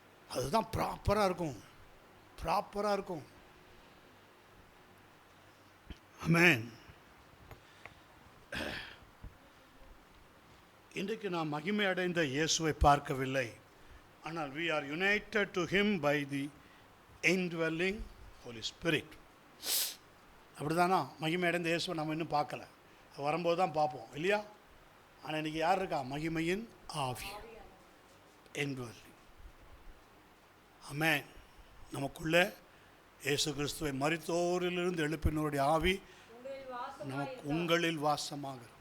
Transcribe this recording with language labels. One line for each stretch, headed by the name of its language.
Tamil: அதுதான் ப்ராப்பராக இருக்கும், ப்ராப்பராக இருக்கும். ஆமென். இன்றைக்கு நாம் மகிமை அடைந்த இயேசுவை பார்க்கவில்லை. ஆனால்
English: we are united to him by the indwelling Holy Spirit.
Tamil: அப்படிதானா? மகிமை அடைந்த இயேசுவை நம்ம இன்னும் பார்க்கல, வரும்போது தான் பார்ப்போம் இல்லையா? ஆனால் இன்றைக்கி யார் இருக்கா? மகிமையின் ஆவி, indwelling. ஆமென். நமக்குள்ளே இயேசு கிறிஸ்துவை மரித்தோரிலிருந்து எழுப்பினருடைய ஆவி நமக்கு உங்களில் வாசமாக.